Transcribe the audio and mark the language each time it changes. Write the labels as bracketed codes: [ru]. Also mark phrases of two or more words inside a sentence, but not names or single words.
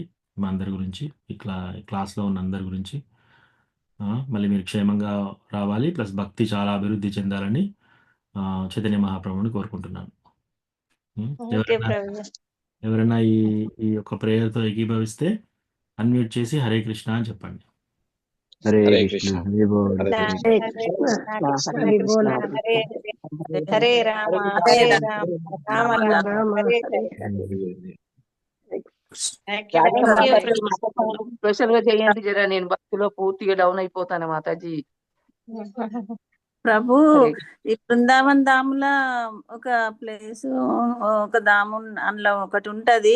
[te] మా అందరి గురించి క్లాస్లో ఉన్న అందరి గురించి మళ్ళీ మీరు క్షేమంగా రావాలి ప్లస్ భక్తి చాలా అభివృద్ధి చెందాలని చైతన్య మహాప్రభుని కోరుకుంటున్నాను. ఓకే ప్రభుజీ. ఎవరైనా ఈ యొక్క ప్రేయర్తో ఏకీభవిస్తే అన్మ్యూట్ చేసి హరే కృష్ణ అని చెప్పండి. హరే హరే కృష్ణ కృష్ణ హరే బోల్ హరే హరే కృష్ణ హరే కృష్ణ కృష్ణ కృష్ణ హరి కృష్ణ బోల్ హరే హరే హరే రామ హరే హరే రామ రామ రామ రామ రామ రామ హరే హరే హరే. హరే. [en] Thank you రాజా Thank you [te] మాతాజీ ప్రభుజీ. స్పెషల్ గా చేయండి జరా, నేను భక్తిలో పూర్తిగా డౌన్ అయిపోతాను మాతాజీ. ప్రభు హరే ఈ బృందావన్ ధాముల ఒక ప్లేస్ ఒక ధాము అందులో ఒకటి ఉంటది.